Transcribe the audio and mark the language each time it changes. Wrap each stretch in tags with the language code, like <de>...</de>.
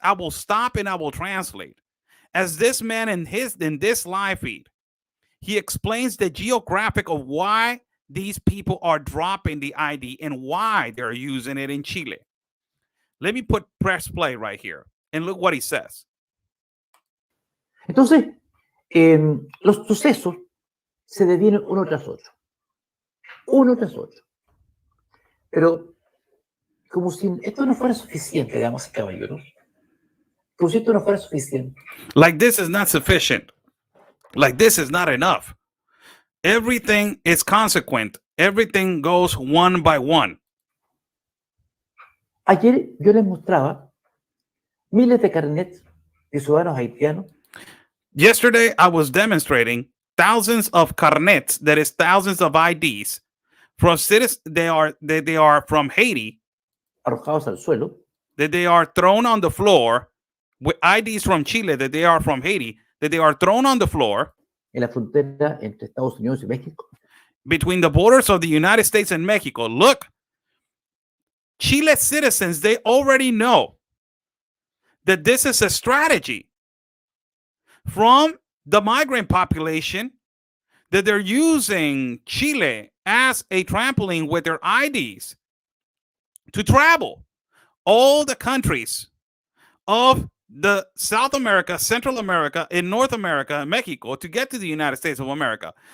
<en>I will stop and I will translate. As this man in this live feed, he explains the geographic of why these people are dropping the ID and why they're using it in Chile. Let me press play right here and look what he says.</en> <es>Entonces, los sucesos se devienen uno tras otro. Uno tras otro. Pero, como si esto no fuera suficiente, damas y caballeros. Como si esto no fuera suficiente.</es> <en>Like this is not sufficient. Like this is not enough. Everything is consequent. Everything goes one by one.</en> <es>Ayer yo les mostraba miles de carnets de ciudadanos haitianos.</es> <en>Yesterday, I was demonstrating thousands of carnets, that is thousands of IDs from citizens. They are from Haiti.</en> <es>Arrojados al suelo.</es> <en>That they are thrown on the floor with IDs from Chile, that they are from Haiti, that they are thrown on the floor.</en> <es>En la frontera entre Estados Unidos y México.</es> <en>Between the borders of the United States and Mexico. Look, Chile citizens, they already know that this is a strategy from the migrant population, that they're using Chile as a trampoline with their IDs to travel all the countries of the South America, Central America, and North America, and Mexico to get to the United States of America.</en>